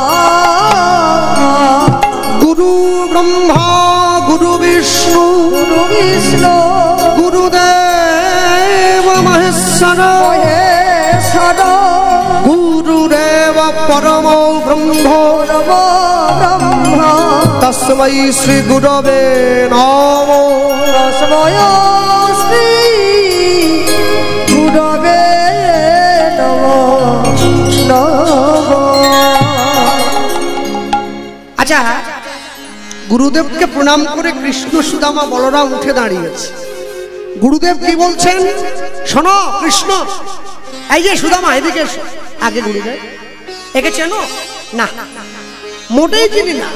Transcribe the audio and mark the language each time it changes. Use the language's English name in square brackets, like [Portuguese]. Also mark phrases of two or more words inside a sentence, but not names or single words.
[Sanskrit] গুরু ব্রহ্মা গুরু বিষ্ণু গুরু বিষ্ণু গুরুদেব মহেশ্বর মহেশ্বর, গুরুদেব পরম ব্রহ্ম ব্রহ্ম তস্मै শ্রী গুরবে নমঃ। তস্মৈ শ্রী গুরবে নমঃ নমঃ। [Bangla] আচ্ছা, গুরুদেবকে প্রণাম করে কৃষ্ণ সুদামা বলরাম উঠে দাঁড়িয়েছে। গুরুদেব কি বলছেন শোনো। কৃষ্ণ, এই যে সুদামা এদিকে এসো। আগে গুরুদেব, একে চেনো না? মোটেই চিনি না।